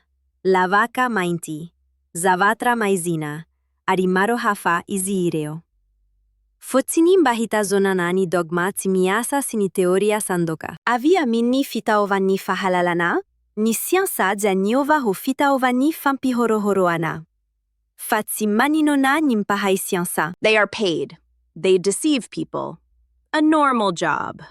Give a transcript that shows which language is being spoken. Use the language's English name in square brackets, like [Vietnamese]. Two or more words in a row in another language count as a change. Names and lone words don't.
[Malagasy] Lavaka mainti, zavatra maizina, ari maro hafa izy ireo. Fotsiny mba hitazonana ni dogma tsy miasa si ni teoria sandoka. Avy amin'ny fitaovan'ny fahalalana, ni siansa dia niova ho fitaovan'ny fampihorohoroana. Fa tsy maninona ni mpahay siansa. [English] They are paid. They deceive people. A normal job.